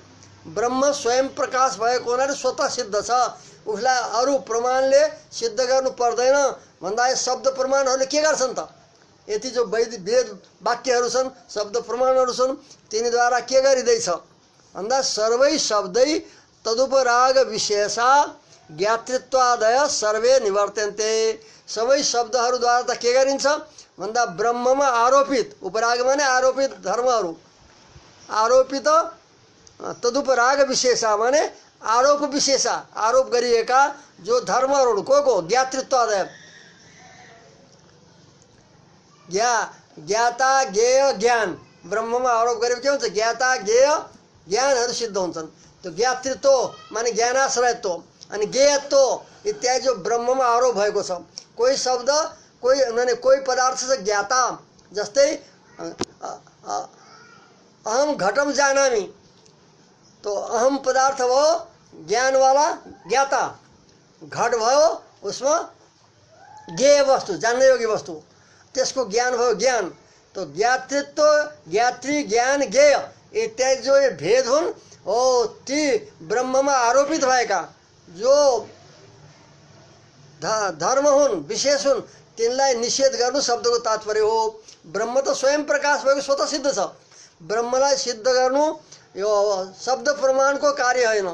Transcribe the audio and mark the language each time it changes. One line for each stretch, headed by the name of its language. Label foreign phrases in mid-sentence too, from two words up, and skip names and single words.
Nepali: ब्रह्म स्वयं प्रकाश भएको हुनाले स्वतः सिद्ध छ, उसलाई अरू प्रमाणले सिद्ध गर्नु पर्दैन भन्दा शब्द प्रमाणहरूले के गर्छन् त? यति जो वेद वाक्यहरू छन्, शब्द प्रमाणहरू छन्, तिनीद्वारा के गरिँदैछ भन्दा
Sanskrit: सर्वै शब्दै तदुपराग विशेषा ज्ञातृत्वादय सर्वे निवर्तन्ते।
Nepali: सबै शब्दहरूद्वारा त के गरिन्छ भन्दा ब्रह्ममा आरोपित, उपराग माने आरोपित धर्महरू, आरोपित
Sanskrit: तदुपराग विशेषा
Nepali: माने आरोप विशेषा, आरोप गरिएका जो धर्महरू को ज्ञातृत्वादय, ज्ञाता ज्ञेय ज्ञान। ब्रह्ममा आरोप गरेको के हुन्छ? ज्ञाता ज्ञेय ज्ञानहरू सिद्ध हुन्छन्। त्यो ज्ञातृत्व माने ज्ञानाश्रयत्व अनि ज्ञेयत्व इत्यादि जो ब्रह्ममा आरोप भएको छ। कोही शब्द कोही पदार्थ छ ज्ञाता, जस्तै
Sanskrit: अहम घटम जानामि,
Nepali: तो अहम पदार्थ भयो ज्ञानवाला ज्ञाता, घट भयो उसमा ज्ञेय वस्तु, जान्ने योग्य वस्तु, त्यसको ज्ञान भयो ज्ञान। तो ज्ञातृत्व, ज्ञात्री, ज्ञान, ज्ञेय इत्यादि जो ये भेद हुन् हो ती ब्रह्ममा आरोपित भएका जो धर्म हुन्, विशेष हुन्, तिनलाई निषेध गर्नु शब्दको तात्पर्य हो। ब्रह्म त स्वयं प्रकाश भएको स्वतः सिद्ध छ। ब्रह्मलाई सिद्ध गर्नु यो शब्द प्रमाणको कार्य होइन।